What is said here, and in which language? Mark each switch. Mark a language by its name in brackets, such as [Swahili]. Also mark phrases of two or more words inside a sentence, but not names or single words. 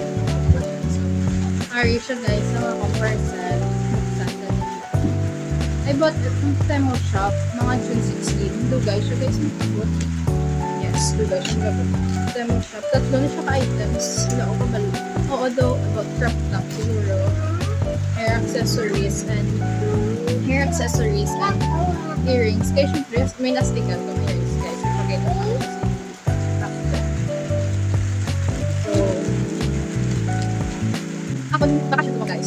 [Cebuano] So, ari siya guys, sa mga parcel, [English] I bought it from Temu shop, [Cebuano] mga June 16, dugay siya guys, mag-ibot. Yes, dugay siya mag-ibot. Temu shop, tatlo na siya ka-items, sila ako kabalo. Oo daw, [English] about crop top [Cebuano] siguro, [English] hair accessories and earrings. [Cebuano] Kaya syempre, may lastikan to, may earrings guys, ipagkita ko. Ako, bakasyon ko guys.